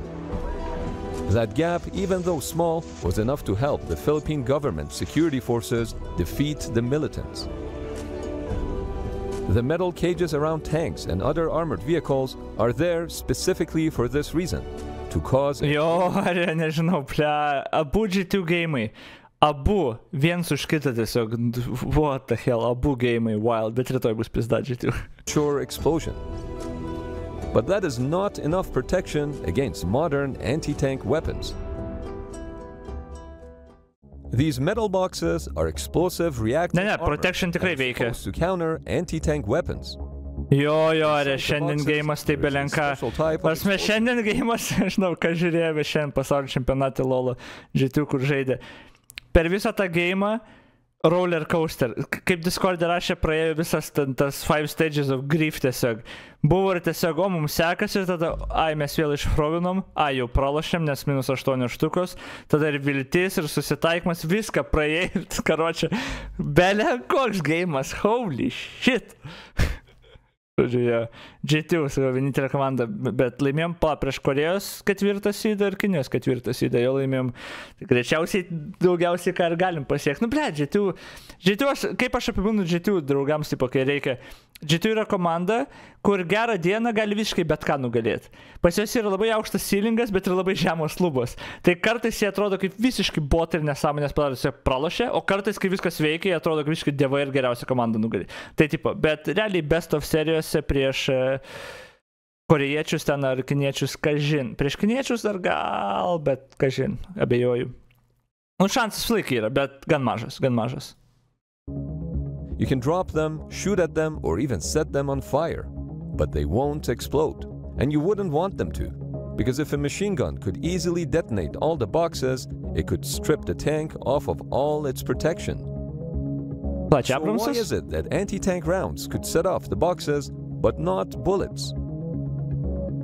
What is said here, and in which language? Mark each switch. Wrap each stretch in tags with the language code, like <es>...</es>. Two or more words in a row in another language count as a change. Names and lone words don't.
<en>That gap, even though small, was enough to help the Philippine government security forces defeat the militants. The metal cages around tanks and other armored vehicles are there specifically for this reason, to cause...</en> <lt>Jo, nežinau, abu G2 geimai, abu, viens už kitą tiesiog,</lt> <en>what the hell,</en> <lt>abu geimai,</lt> <en>wild,</en> <lt>bet rytoj bus pizda G2.</lt> <en>Sure explosion. But that is not enough protection against modern anti-tank weapons. These metal boxes are explosive reactive</en> <lt>protection tikrai veikia.</lt> <en>To counter anti-tank weapons.</en> <lt>Jo, šiandien geimas tai belenka. Prasme, šiandien geimas, žinau, ką žiūrėjome šiandien pasaulio čempionate LoL G2, kur žaidė. Per visą tą geimą</lt> <en>roller coaster,</en> <lt>kaip Discord'e rašė, praėjo visas tas</lt> <en>5 stages of grief</en> <lt>tiesiog. Buvo ir tiesiog, mums sekasi ir tada, mes vėl išprovinom, jau pralošėm, nes -8 štukos, tada ir viltis, ir susitaikymas, viską praėjai, karočią, bele koks geimas,</lt> <en>holy shit.</en> <lt>Žodžiu, G2 savo vienintelė komanda, bet laimėjom prieš Korėjos 4 sydą ir Kinijos 4 sydą, jau laimėjom greičiausiai daugiausiai ką ir galim pasiekti. G2, kaip aš apibūdinu G2 draugams, tipo, kai reikia. G2 yra komanda, kur gerą dieną gali visiškai bet ką nugalėti. Pas jos yra labai aukštas ceilingas, bet ir labai žemos lubos. Tai kartais jie atrodo kaip visiškai botai ir nesąmonės padarusi pralošė, o kartais, kai viskas veikia, jie atrodo kaip visiškai dievai ir geriausia komanda nugalėti. Tai tipo, bet realiai</lt> <en>best of</en> <lt>serijose prieš korėjiečius ten ar kiniečius, kažin. Prieš kiniečius dar gal, bet kažin, abejoju. Šansas laikai yra, bet gan mažas, gan mažas.</lt> <en>You can drop them, shoot at them, or even set them on fire, but they won't explode, and you wouldn't want them to, because if a machine gun could easily detonate all the boxes, it could strip the tank off of all its protection. So why is it that anti-tank rounds could set off the boxes, but not bullets?</en>